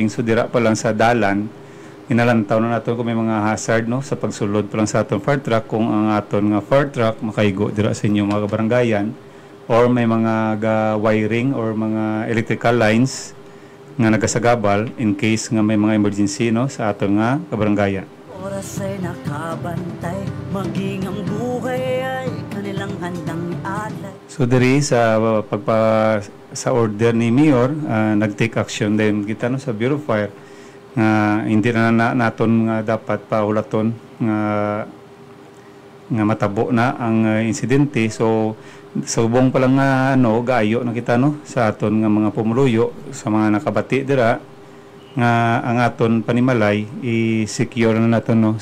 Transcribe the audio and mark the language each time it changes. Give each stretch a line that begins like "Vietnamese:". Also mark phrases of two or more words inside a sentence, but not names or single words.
Hiligaynon: So dira pa lang sa dalan, inalantaw na naton kung may mga hazard no sa pagsulod pa lang sa aton fire truck kung ang aton nga fire truck makaigo dira sa inyo mga barangayan or may mga wiring or mga
English: electrical lines
Hiligaynon: nga nagasagabal
English: in case
Hiligaynon: nga may mga emergency no sa aton nga kabarangayan.
Filipino: Oras ay nakabantay, maging ang buhay ay kanilang handang ialay.
Hiligaynon: So diri sa sa order ni Mayor, nag-
English: take action
Hiligaynon: din kita no sa Bureau of Fire nga hindi na naton nga dapat paulaton nga matabo na ang insidente. So subong pa lang nga gaayo na kita no sa aton nga mga pumuluyo sa mga nakabati dira nga ang aton panimalay i-secure na naton no.